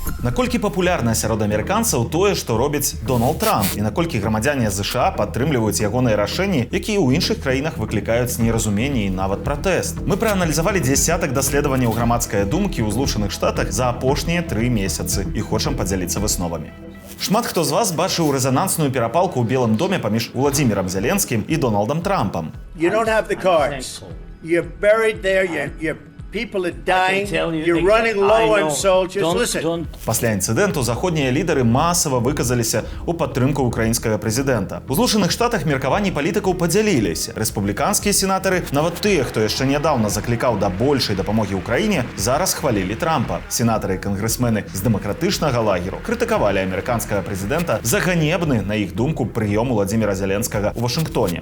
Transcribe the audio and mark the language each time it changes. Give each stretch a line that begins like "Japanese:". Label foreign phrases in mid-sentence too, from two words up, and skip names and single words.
Belarusian: Наколькі папулярна сярод амерыканцаў тое, што робіць Дональд Трамп, і наколькі грамадзяне ЗША падтрымліваюць ягоныя рашэнні, якія ў іншых краінах выклікаюць неразуменне і нават пратэст. Мы прааналізавалі дзясятак даследаванняў грамадскай думкі ў Злучаных Штатах за апошнія 3 месяцы і хочам падзяліцца высновамі. Шмат хто з вас бачыў рэзанансную перапалку ў Белым доме паміж Уладзімірам Зеленскім і Дональдам Трампам.
English: You don't have the cards. You're buried there. People are dying. You're running low on soldiers. Listen.
Belarusian: Пасля інцыдэнту заходнія лідары масава выказаліся ў падтрымку украінскага прэзідэнта. У Злучаных Штатах меркаванні палітыкаў падзяліліся. Рэспубліканскія сенатары, нават тыя, хто яшчэ нядаўна заклікаў да большай дапамогі ўкраіне, зараз хвалілі Трампа. Сенатары і кангрэсмены з дэмакратычнага лагеру крытыкавалі амерыканскага прэзідэнта за ганебны, на іх думку, прыём Уладзіміра Зеленскага ў Вашынгтоне.